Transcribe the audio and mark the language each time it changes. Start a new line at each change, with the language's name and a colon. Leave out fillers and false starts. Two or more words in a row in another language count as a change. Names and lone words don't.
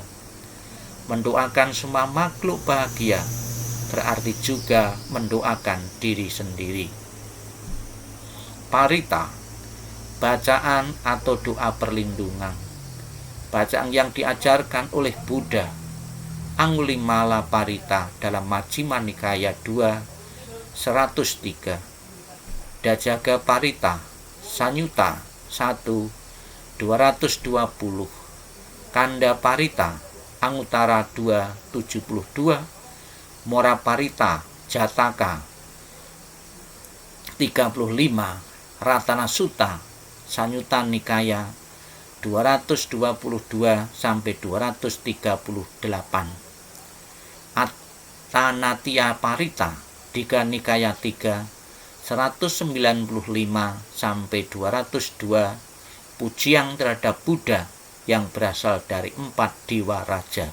Indonesian: Mendoakan semua makhluk bahagia berarti juga mendoakan diri sendiri. Parita, bacaan atau doa perlindungan. Bacaan yang diajarkan oleh Buddha Angulimala Parita dalam Majjhima Nikaya 2 103, Dajaga Parita Sanyutta 1 220, Kanda Parita Anguttara 2 72, Mora Parita Jataka 35, Ratana Sutta Sanyutta Nikaya 222 sampai 238, Attanatiya Parita Digha Nikaya 3 195 sampai 202, pujian terhadap Buddha yang berasal dari 4 dewa raja.